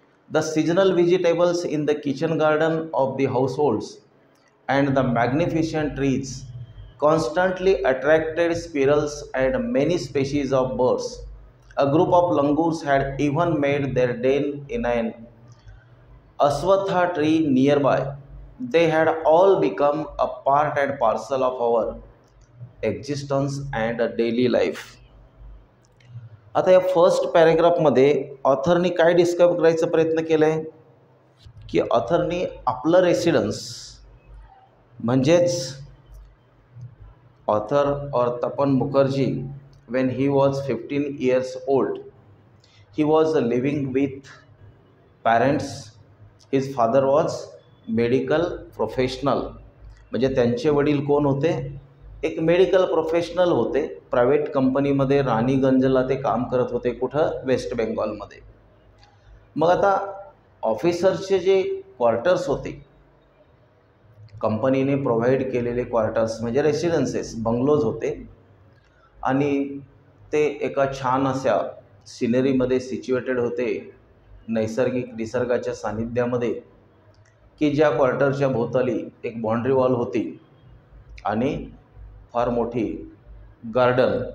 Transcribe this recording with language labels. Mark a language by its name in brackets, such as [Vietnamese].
[English] The seasonal vegetables in the kitchen garden of the households and the magnificent trees constantly attracted squirrels and many species of birds. A group of langurs had even made their den in an Aswatha tree nearby. They had all become a part and parcel of our existence and daily life. [Marathi] आता या first पॅरेग्राफमध्ये ऑथरनी काय describe करायचा प्रयत्न केला आहे की ऑथरनी आपलं residence म्हणजेच ऑथर और तपन Mukherjee [English] when he was 15 years old, he was living with parents. His father was medical professional. [Marathi] म्हणजे त्यांचे वडील कोण होते? एक मेडिकल प्रोफेशनल होते. प्रायव्हेट कंपनीमध्ये राणीगंजला ते काम करत होते. कुठं? वेस्ट बेंगॉलमध्ये. मग आता ऑफिसर्सचे जे क्वार्टर्स होते, कंपनीने प्रोव्हाइड केलेले क्वार्टर्स म्हणजे रेसिडेन्सेस, बंगलोज होते, आणि ते एका छान अशा सिनरीमध्ये सिच्युएटेड होते, नैसर्गिक निसर्गाच्या सानिध्यामध्ये, की ज्या क्वार्टरच्या भोवताली एक बाउंड्री वॉल होती आणि फार मोठी गार्डन.